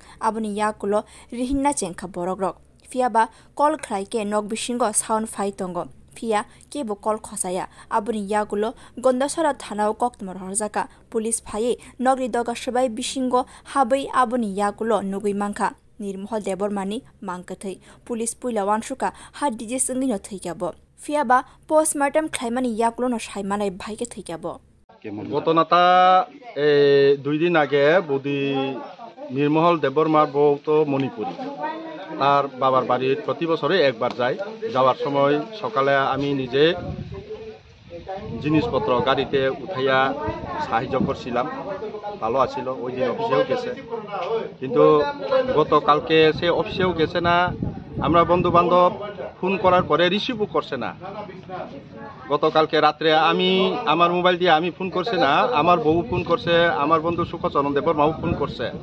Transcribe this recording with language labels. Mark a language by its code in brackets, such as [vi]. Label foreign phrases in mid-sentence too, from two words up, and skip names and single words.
[trp] aboni yakulo rihinna chengkha borok rok fiaba call khlaike nog bisingo sound fai tongo fia kebo call khosaya abuni yagulo gondasara thanao koktumar horjaka police phaye nogri doga sabai bisingo habai abuni yagulo nugui mangkha nirmohol debormani mangkathai police puila wansuka ha DJ singino thaikabo fiaba postmortem khlaimani yagulo no saimanai bhaike thaikabo [bn] ঘটনাটা 2 দিন আগে বদি নির্মহল দেববর্মার বউ তো মণিপুরি তার বাবার বাড়ির প্রতি বছরে একবার যায় যাওয়ার সময় সকালে আমি নিজে জিনিসপত্র গাড়িতে উঠাইয়া সাহায্য করছিলাম ভালো আছিল ওই দিন অফিসেও গেছে কিন্তু গতকালকে সে অফিসেও গেছে না আমরা বন্ধু বান্ধব ফোন করার পরে রিসিভও করছে না গতকালকে রাত্রে আমি আমার মোবাইল দিয়ে আমি ফোন করছে না আমার বউ ফোন করছে আমার বন্ধু সুখচরণ দেববর্মাও ফোন করছে